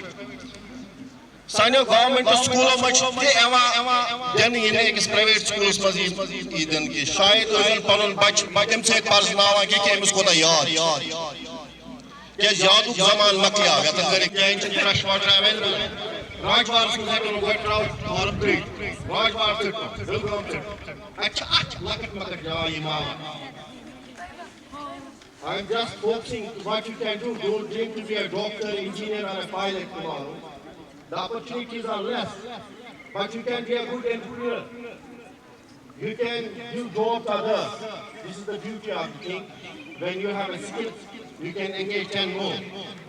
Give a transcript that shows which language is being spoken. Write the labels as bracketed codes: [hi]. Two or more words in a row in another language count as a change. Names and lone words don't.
[ks] سانیو [en] government schools [ks] منٛز چھِ تہِ یِوان دِنہٕ ییٚلہِ أکِس [en] private school [ks] منٛز یی دِنہٕ کہِ شاید ٲسۍ پنُن بچہِ تمہِ سۭتۍ پرزناوان کہ أمِس کوتاہ یاد، کیٛازِ یادُک زمان مۄکلیو، یتن کٔرِکھ کیٚنٛہہ چھِنہٕ [en] fresh water available. [ks] راجوار سکوٗل ہٮ۪کو نہٕ گۄڈٕ ترٛٲوِتھ فارم 3 راجوار ژٔٹِو، بِلگام ژٔٹِو، اَتہِ چھِ اکھ لۄکٕٹ مۄکٕٹ جاے یِوان۔ [en] I'm just focusing what you can do. Don't dream to be a doctor, engineer, or a pilot tomorrow. The opportunities are less, but you can be a good entrepreneur. You can give job to others. This is the beauty of the thing. When you have a skill, you can engage 10 more.